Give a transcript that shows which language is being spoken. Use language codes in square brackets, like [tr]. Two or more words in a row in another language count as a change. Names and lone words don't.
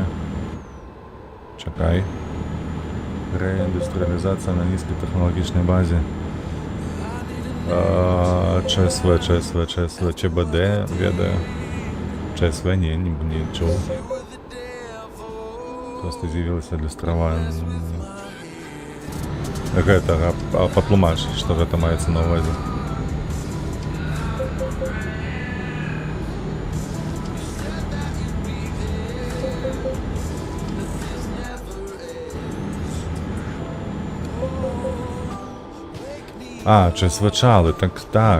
[uk] Чекай. Реіндустріалізація на низькій технологічній базі. [be] ЧСВ, ЧБД ведаю. [uk] ЧСВ не чув. Просто з'явилася люстрова. [be] Гэта, патлумач, што гэта маецца на ўвазе. ЧСВ чалы, так.